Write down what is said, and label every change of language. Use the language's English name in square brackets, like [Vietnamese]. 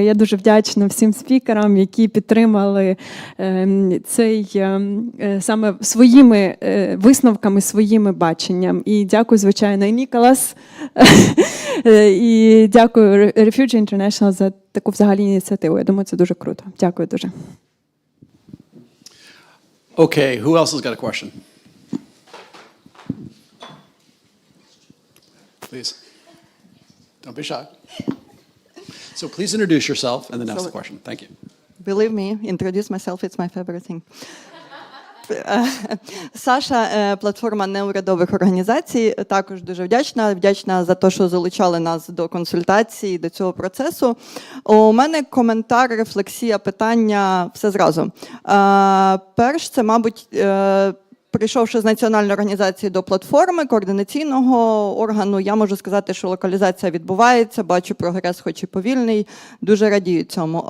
[Ukrainian] Я дуже вдячна всім спікерам, які підтримали цей саме своїми висновками, своїми баченням. І дякую, звичайно, і Ніколас, і дякую Refugee International за таку взагалі ініціативу. Я думаю, це дуже круто. Дякую дуже. [English] Okay, who else has got a question? Please. Don't be shy. So please introduce yourself and then ask the question. Thank you. Believe me, introduce myself, it's my favorite thing. [Ukrainian] Саша, платформа неурядових організацій, також дуже вдячна за те, що залучали нас до консультацій, до цього процесу. У мене коментар, рефлексія, питання, все зразу. Перш, це, мабуть, прийшовши з національної організації до платформи, координаційного органу, я можу сказати, що локалізація відбувається, бачу прогрес, хоч і повільний, дуже радію цьому.